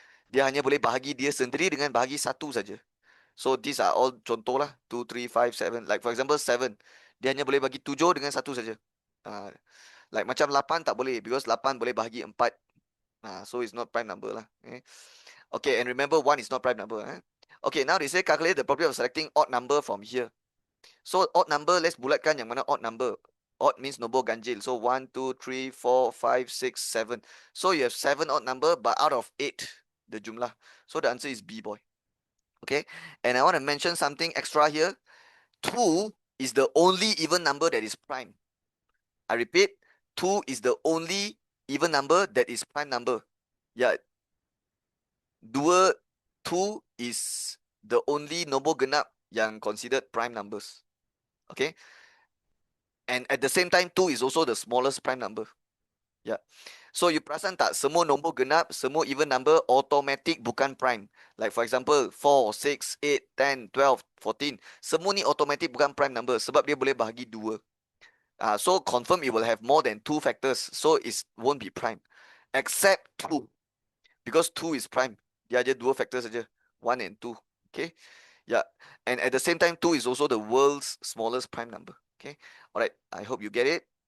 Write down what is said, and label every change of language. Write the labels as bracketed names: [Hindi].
[Malay] Dia hanya boleh bahagi dia sendiri dengan bahagi satu saja. [English] So these are all [Malay] contoh lah. 2, 3, 5, 7. [English] Like for example 7. [Malay] Dia hanya boleh bagi 7 dengan satu saja. Like macam 8 tak boleh [English] because [Malay] 8 boleh bahagi 4. [English] So it's not prime number lah. Okay, and remember 1 is not prime number. Okay, now they say calculate the probability of selecting odd number from here. So odd number, let's [Malay] bulatkan yang mana [English] odd number. Odd means [Malay] nombor ganjil. [English] So 1, 2, 3, 4, 5, 6, 7. So you have 7 odd number, but out of 8, the jumlah. So the answer is B, boy. Okay. And I want to mention something extra here. 2 is the only even number that is prime. I repeat, 2 is the only even number that is prime number. Yeah. 2 is the only [Malay] nombor genap yang [English] considered prime numbers. Okay. And at the same time, 2 is also the smallest prime number. [Malay] Yeah. So you perasan tak, semua nombor genap, semua [English] even number [Malay] automatic bukan prime. [English] Like for example, 4, 6, 8, 10, 12, 14. [Malay] Semua ni automatic bukan prime number sebab dia boleh bahagi 2. [English] So confirm it will have more than 2 factors. So it won't be prime. Except 2. Because 2 is prime. [Malay] Dia ada 2 factors saja. [English] 1 and 2. Okay. Yeah. And at the same time, 2 is also the world's smallest prime number. Okay. Alright. I hope you get it.